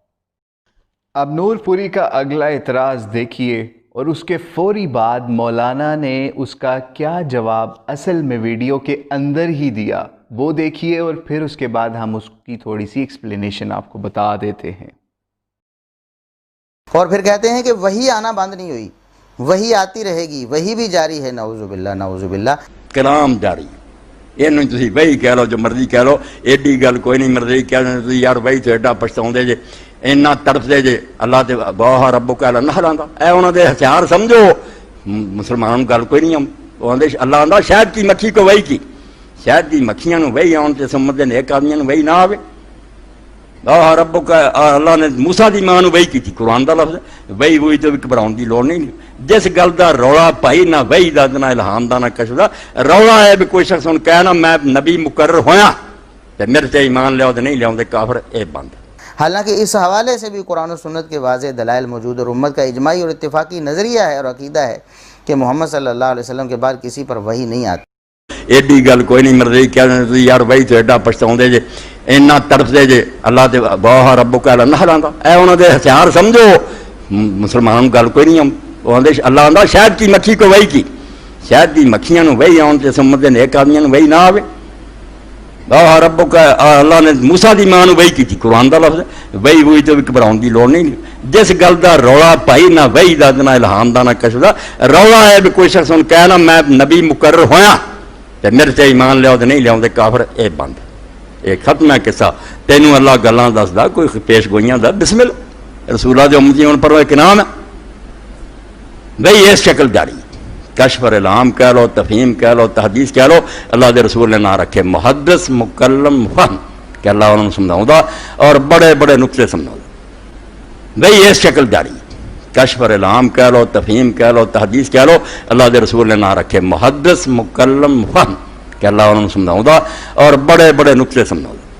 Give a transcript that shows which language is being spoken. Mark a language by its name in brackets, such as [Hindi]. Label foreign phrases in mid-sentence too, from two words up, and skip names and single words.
[Urdu] اب نور پوری کا اگلا اعتراض دیکھیے اور اس کے فوری بعد مولانا نے اس کا کیا جواب اصل میں ویڈیو کے اندر ہی دیا، وہ دیکھیے اور پھر اس کے بعد ہم اس کی تھوڑی سی ایکسپلینیشن آپ کو بتا دیتے ہیں۔ اور پھر کہتے ہیں کہ وہی آنا بند نہیں ہوئی، وہی آتی رہے گی، وہی بھی جاری ہے، [Arabic] نعوذ باللہ نعوذ باللہ۔ [Punjabi] کلام جاری یہ تھی وہی کہہ لو جو مرضی کہہ لو، ایڈی گل کوئی نہیں، مرضی کہہ لو یار وہی تو ایڈا پچھتاؤندے جے، اینا تڑپ دے جے اللہ تے واہ رب کہہ نہ ہلاندا، اے انہاں دے ہتھیار سمجھو، مسلمانوں گل کوئی نہیں، وہ آندے اللہ آندا شاید کی مکھی کو وہی کی، شاید کی مکھیاں نو وہی آن تے سمجھ دے نیک آدمیاں نو وہی نہ آوے، واہ رب کا اللہ نے موسیٰ دی ماں نو وہی کی تھی، قرآن دا لفظ وہی ہوئی تو گھبراؤن دی لوڑ نہیں، جس گل دا رولا پائی نہ وہی دا نہ الہام دا نہ کشف دا، رولا ہے بھی کوئی شخص کہنا میں نبی مقرر ہویا تے میرے تے ایمان لیاؤ تے نہیں لیاؤ تے کافر، اے بند۔ [Urdu] حالانکہ اس حوالے سے بھی قرآن و سنت کے واضح دلائل موجود اور امت کا اجماعی اور اتفاقی نظریہ ہے اور عقیدہ ہے کہ محمد [Arabic] صلی اللہ علیہ وسلم [Urdu] کے بعد کسی پر وحی نہیں آتی۔ [Punjabi] ایڈی گل کوئی نہیں، مرضی کہہ یار وہی تو ایڈا پچھتاؤندے جے، اینا تڑپ دے جے اللہ تے واہ رب کہہ نہ ہلاندا، اے انہاں دے ہتھیار سمجھو، مسلمانوں گل کوئی نہیں، وہ آندے اللہ آندا شاید کی مکھی کو وہی کی، شاید کی مکھیاں نو وہی آن تے سمجھ دے نیک آدمیاں نو وہی نہ آوے، واہ رب کا اللہ نے موسیٰ دی ماں نو وہی کی تھی، قرآن دا لفظ وہی ہوئی تو گھبراؤن دی لوڑ نہیں، جس گل دا رولا پائی نہ وہی دا نہ الہام دا نہ کشف دا، رولا ہے بھی کوئی شخص کہنا میں نبی مقرر ہویا تے میرے تے ایمان لیاؤ تے نہیں لیاؤ تے کافر، اے بند۔ یہ ختم ہے قصہ، تینوں اللہ گلاں دسدا کوئی پیش گوئیاں دا، بسم اللہ رسولہ دے امتی ہون پر ایک نام ہے بھئی، اس شکل جاری کشف اور الہام کہہ لو، تفہیم کہہ لو، تحدیث کہہ لو، اللہ دے رسول نے نہ رکھے محدث مکلم فہم کہ اللہ انہوں نے سمجھاؤں دا اور بڑے بڑے نقطے سمجھاؤں دا، بھئی اس شکل جاری کشف اور الہام کہہ لو، تفہیم کہہ لو، تحدیث کہہ لو، اللہ دے رسول نے نہ رکھے محدث مکلم مفہم کہ اللہ انہوں نے سمجھاؤں دا اور بڑے بڑے نقطے سمجھاؤں دا۔